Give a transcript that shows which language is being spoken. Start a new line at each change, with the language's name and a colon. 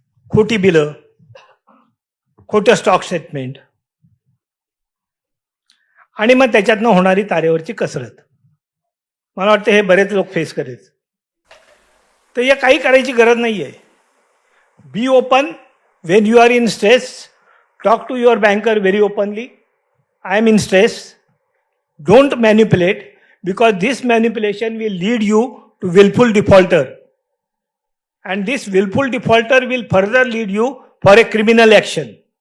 Marathi: खोटी बिलं, खोटं स्टॉक स्टेटमेंट आणि मग त्याच्यातनं होणारी तारेवरची कसरत. मला वाटतं हे बरेच लोक फेस करेल. तर या काही करायची गरज नाही आहे.
English: Be open when you are in stress. Talk to your banker very openly. I am in stress. Don't manipulate because this manipulation will lead you to willful defaulter, and this willful defaulter will further lead you for a criminal action.